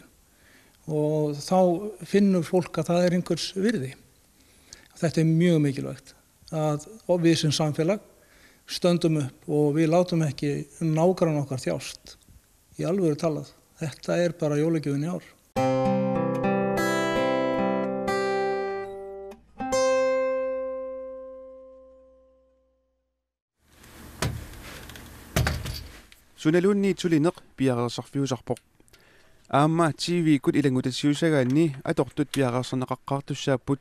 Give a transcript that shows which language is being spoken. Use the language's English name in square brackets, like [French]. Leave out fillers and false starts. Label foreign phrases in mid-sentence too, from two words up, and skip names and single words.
[Icelandic] Og þá finnur fólk að það er einhvers virði. Þetta er mjög mikilvægt að við sem samfélag stöndum upp og við látum ekki nágrann okkar þjást. Í alvöru talað. Þetta er bara jólagjöfin í ár. [Kalaallisut] Sunalunni tulineq piarersarfiusarpoq. Aamma TV-kut ilangutassiusagaanni atortut piarersarneqaqqaartussaaput.